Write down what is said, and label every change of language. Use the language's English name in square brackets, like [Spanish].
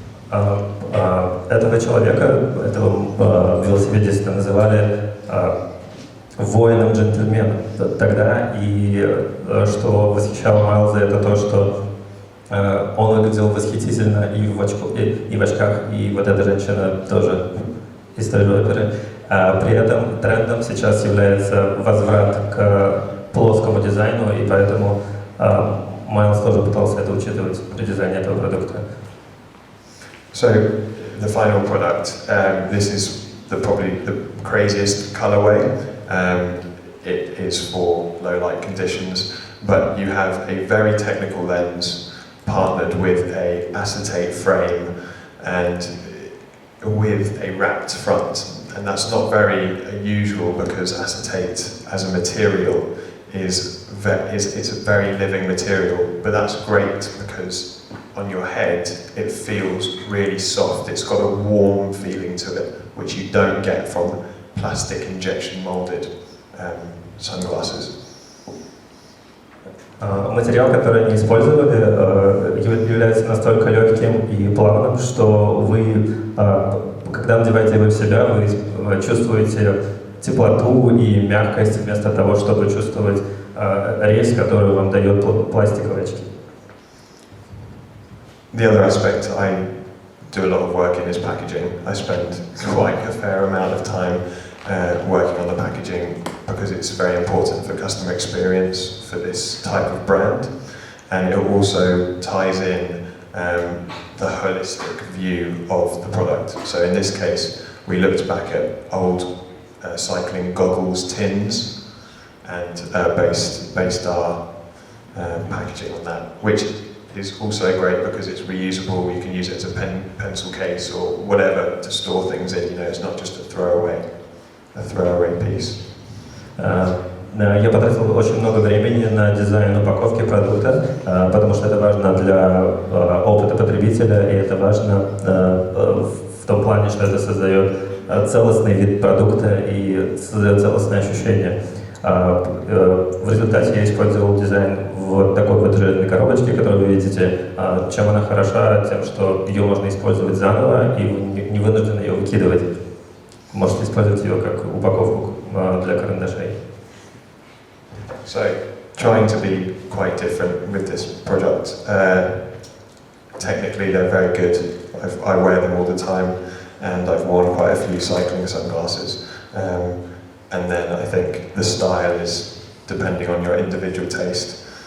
[Russian] Этого человека, этого велосипедиста называли воином-джентльменом тогда, и что восхищало Майлза, это то, что он выглядел восхитительно и в очках, и вот эта женщина тоже из той же оперы. При этом трендом сейчас является возврат к плоскому дизайну, и поэтому Майлз тоже пытался это учитывать при дизайне этого продукта. [English] So the final product, this is probably the craziest colorway. It is for low light conditions, but you have a very technical lens partnered with a acetate frame and with a wrapped front. And that's not very usual because acetate as a material it's a very living material, but that's great because on your head it feels really soft. It's got a warm feeling to it, which you don't get from plastic injection molded sunglasses. [Russian] Материал, который они использовали, является настолько легким и плавным, что вы, когда надеваете его в себя, вы чувствуете теплоту и мягкость вместо того, чтобы чувствовать резь, которую вам дает пластиковые очки. [English] The other aspect, I do a lot of work in is packaging. I spend quite a fair amount of time working on the packaging because it's very important for customer experience for this type of brand, and it also ties in the holistic view of the product. So in this case, we looked back at old cycling goggles tins and based our packaging on that, which is also great because it's reusable. You can use it as a pencil case or whatever to store things in. It's not just a throwaway piece. [Russian] Я потратил очень много времени на дизайн упаковки продукта, потому что это важно для опыта потребителя, и это важно в том плане, что это создает целостный вид продукта и создает целостное ощущение. В результате я использовал дизайн вот такой вот железной коробочки, которую вы видите. Чем она хороша? Тем, что ее можно использовать заново, и вы не вынуждены ее выкидывать. Можете использовать ее как упаковку для карандашей. [English] So, trying to be quite different with this product. Technically, they're very good. I wear them all the time, and I've worn quite a few cycling sunglasses. And then I think the style is depending on your individual taste.